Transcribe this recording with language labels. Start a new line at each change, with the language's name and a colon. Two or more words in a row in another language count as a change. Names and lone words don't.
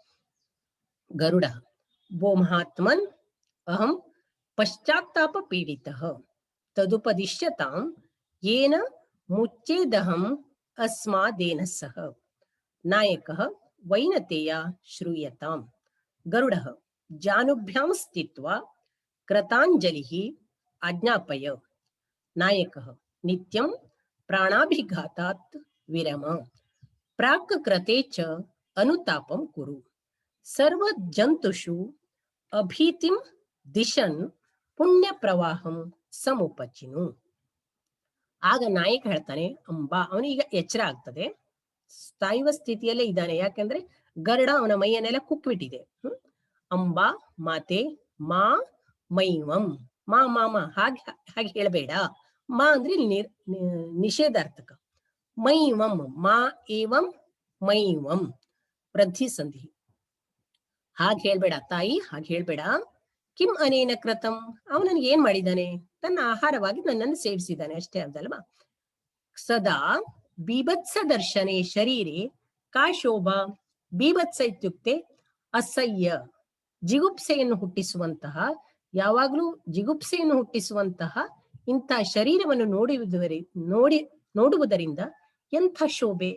Sanskrit: ಗರುಡ ಭೋ ಮಹಾತ್ಮನ್ ಅಹಂ ಪಶ್ಚಾತ್ತಾಪ ಪೀಡಿತಃ ತದುಪದಿಶ್ಯತಾಂ ಯೇನ ಮುಚ್ಚೇದಹಂ ಅಸ್ಮಾದೇನ ಸಹ. ನಾಯಕಃ ವೈನತೆಯ ಶ್ರೂಯತಾಂ. ಗರುಡಃ ಜಾನುಭ್ಯಾಂ ಸ್ಥಿತ್ವಾ ಕೃತಾಂಜಲಿಃ ಆಜ್ಞಾಪಯ. ನಾಯಕಃ ನಿತ್ಯಂ ಪ್ರಾಣಾಭಿಘಾತಾತ್ ವಿರಮ ಪ್ರಾಕ್ ಕೃತೆ ಚ ಅನುತಾಪಂ ಕುರು ಸರ್ವ ಜಂತುಷು ಅಭೀತಿಂ ದಿಶನ್ ಪುಣ್ಯ ಪ್ರವಾಹಂ ಸಮುಪಚಿನು.
Kannada: ಆಗ ನಾಯಕ ಹೇಳ್ತಾನೆ, ಅಂಬಾ, ಅವನೀಗ ಎಚ್ಚರ ಆಗ್ತದೆ, ಸಾಯುವ ಸ್ಥಿತಿಯಲ್ಲೇ ಇದ್ದಾನೆ, ಯಾಕಂದ್ರೆ ಗರುಡ ಅವನ ಮೈಯನ್ನೆಲ್ಲ ಕುಕ್ಬಿಟ್ಟಿದೆ.
Sanskrit: ಅಂಬಾ ಮಾತೆ ಮಾ ಮೈವಂ, ಮಾ ಮಾಮ
Kannada: ಹಾಗೆ ಹೇಳಬೇಡ. ಮಾ ಅಂದ್ರೆ ನಿಷೇಧಾರ್ಥಕ.
Sanskrit: ಮೈವಂ ಮಾ ಏವಂ ಮೈವಂ
Kannada: ವೃದ್ಧಿ ಸಂಧಿ. ಹಾಗೆ ಹೇಳ್ಬೇಡ ತಾಯಿ, ಹಾಗೆ ಹೇಳ್ಬೇಡ.
Sanskrit: ಕಿಂ ಅನೇನ ಕೃತಂ,
Kannada: ಅವನನ್ಗೆ ಏನ್ ಮಾಡಿದ್ದಾನೆ? ತನ್ನ ಆಹಾರವಾಗಿ ನನ್ನನ್ನು ಸೇವಿಸಿದ್ದಾನೆ ಅಷ್ಟೇ ಅದಲ್ವಾ.
Sanskrit: ಸದಾ ಬೀಭತ್ಸ ದರ್ಶನೆ ಶರೀರೆ ಕಾ ಶೋಭಾ.
Kannada: ಬೀಭತ್ಸ ಇತ್ಯುಕ್ತೆ ಅಸಹ್ಯ, ಜಿಗುಪ್ಸೆಯನ್ನು ಹುಟ್ಟಿಸುವಂತಹ, ಯಾವಾಗ್ಲೂ ಜಿಗುಪ್ಸೆಯನ್ನು ಹುಟ್ಟಿಸುವಂತಹ ಇಂಥ ಶರೀರವನ್ನು ನೋಡುವುದರಿಂದ ಎಂಥ ಶೋಭೆ.